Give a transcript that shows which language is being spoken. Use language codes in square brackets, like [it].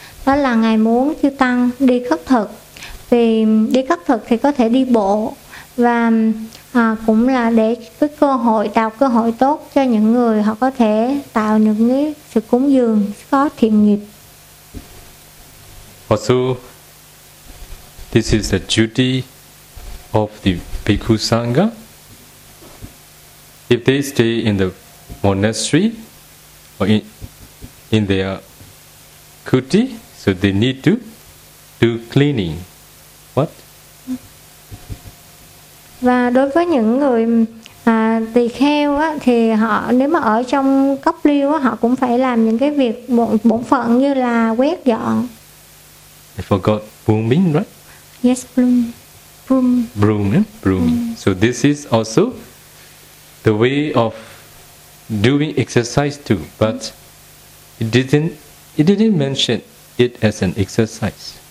[vi] Đó là Ngài muốn Chư Tăng đi khất thực. Vì đi khất thực thì có thể đi bộ. Và cũng là để cái cơ hội, tạo cơ hội tốt cho những người họ có thể tạo được cái sự cúng dường, có thiện nghiệp. [en] Also, this is the duty of the Bhikkhu Sangha. If they stay in the monastery or in their kuti, so they need to do cleaning. What? [vi] Và đối với những người tỳ kheo á, thì họ nếu mà ở trong cốc liêu á, họ cũng phải làm những cái việc bổn phận như là quét dọn. [en] I forgot brooming, right? Yes, broom. Broom. Broom, yeah? Broom. Mm. So this is also the way of doing exercise too, but it didn't mention it as an exercise.